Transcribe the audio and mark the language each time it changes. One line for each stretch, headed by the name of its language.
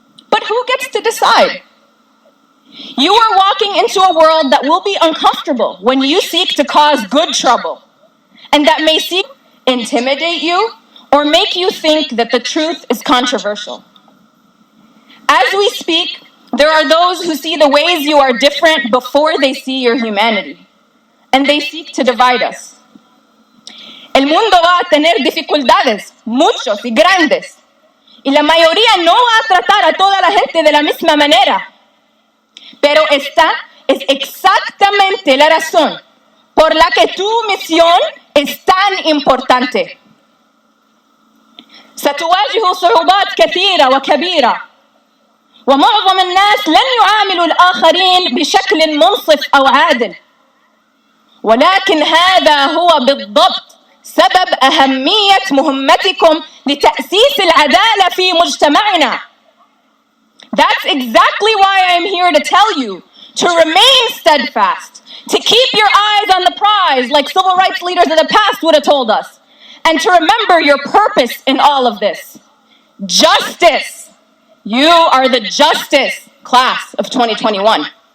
English: But who gets to decide? You are walking into a world that will be uncomfortable when you seek to cause good trouble, and that may seek to intimidate you or make you think that the truth is controversial. As we speak, there are those who see the ways you are different before they see your humanity, and they seek to divide us.
Spanish: El mundo va a tener dificultades, muchos y grandes, y la mayoría no va a tratar a toda la gente de la misma manera. Pero esta es exactamente la razón por la que tu misión es tan importante.
Arabic: ستواجه صعوبات كثيرة وكبيرة، ومعظم الناس لن يعاملوا الآخرين بشكل منصف أو عادل، ولكن هذا هو بالضبط سبب أهمية مهمتكم لتأسيس العدالة في مجتمعنا.
English: That's exactly why I'm here to tell you to remain steadfast, to keep your eyes on the prize like civil rights leaders of the past would have told us, and to remember your purpose in all of this. Justice. You are the justice class of 2021.